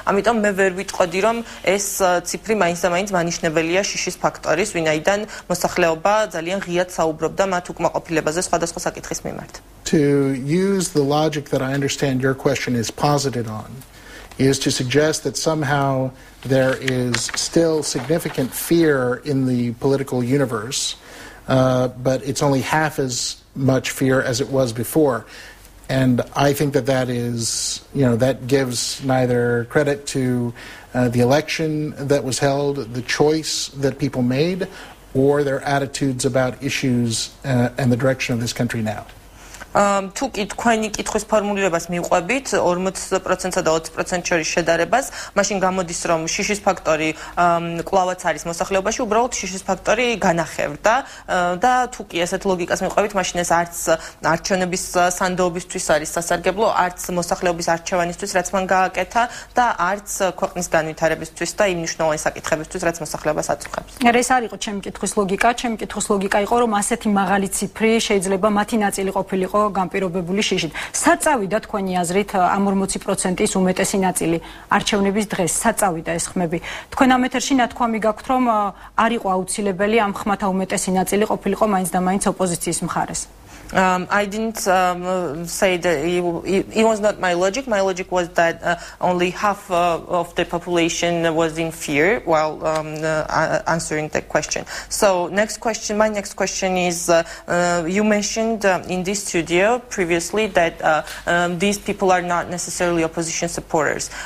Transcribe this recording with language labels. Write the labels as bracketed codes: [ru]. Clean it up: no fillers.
[ka] ამიტომ მე ვერ ვიტყოდი, რომ ეს ციფრი მაინც მანიშნებელია შიშის ფაქტორის, ვინაიდან მოსახლეობა ძალიან ღიად საუბრობდა მათ უკმაყოფილებაზე სხვადასხვა საკითხის მიმართ. [en] To use the logic that I understand your question is posited on is to suggest that somehow there is still significant fear in the political universe, but it's only half as much fear as it was before. And I think that is, that gives neither credit to the election that was held, the choice that people made, or their attitudes about issues and the direction of this country now. [ka] თუ კი თქვენი კითხვის ფორმულირებას მივყვებით 40%-და და 20% შორის შედარებას, მაშინ გამოდის რომ შიშის ფაქტორი კლავაც არის მოსახლეობაში, უბრალოდ შიშის ფაქტორი განახევრდა და თუ კი ესეთ ლოგიკას მივყვებით, მაშინ ეს არც არჩევნების სანდოობისთვის არის სასარგებლო, არც მოსახლეობის არჩევანისთვის, რაც მან გააკეთა და არც ქვეყნის განვითარებისთვის და იმ მნიშვნელოვანი საკითხებისთვის, რაც მოსახლეობას აწუხებს. ეს არ იყო ჩემი კითხვის ლოგიკა, ჩემი კითხვის ლოგიკა იყო, რომ ასეთი მაღალი ციფრი შეიძლება მათი ნაწილი ყოფილიყო განპირობებული შიშით. საწავიდა თქვენი აზრით ამ 40%-ის უმეტესი ნაწილი არჩევნების დღეს საწავიდა ეს ხმები. თქვენ ამ ეთერში ნათქვამი გაქვთ, რომ არ იყო აუცილებელი ამ ხმათა უმეტესი ნაწილი ყოფილიყო მაინც და მაინც ოპოზიციის მხარეს. [en] I didn't say that it was not my logic. My logic was that only half of the population was in fear while answering that question. So my next question is, you mentioned in this studio previously that these people are not necessarily opposition supporters.